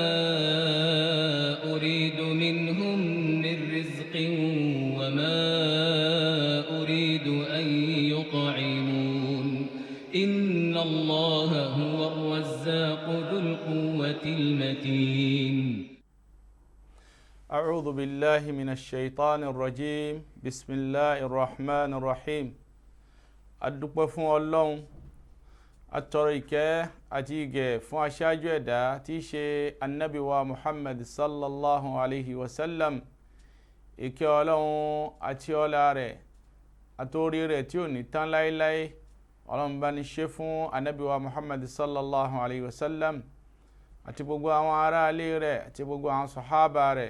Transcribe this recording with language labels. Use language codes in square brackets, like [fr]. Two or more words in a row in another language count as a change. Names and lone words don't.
[ar] أريد منهم من رزق وما أريد أن يطعمون إن الله هو الرزاق ذو القوة المتين. أعوذ بالله من الشيطان الرجيم بسم الله الرحمن الرحيم. [yo] adúpẹ́ fún Ọlọ́run atọrọ ìkẹ́ àti ìgẹ̀ fún aṣáájú ẹ̀dá tí í ṣe annabi wa Muhammad [ar] صلى الله عليه وسلم. [yo] Ìkẹ́ Ọlọ́run àti ọlá rẹ̀ àtórí rẹ̀ tí ò ní tán láíláí Ọlọ́run bá ní ṣe fún annabi wa Muhammad [ar] صلى الله عليه وسلم [yo] àti gbogbo àwọn ará ilé rẹ̀ àti gbogbo àwọn sàhábà rẹ̀.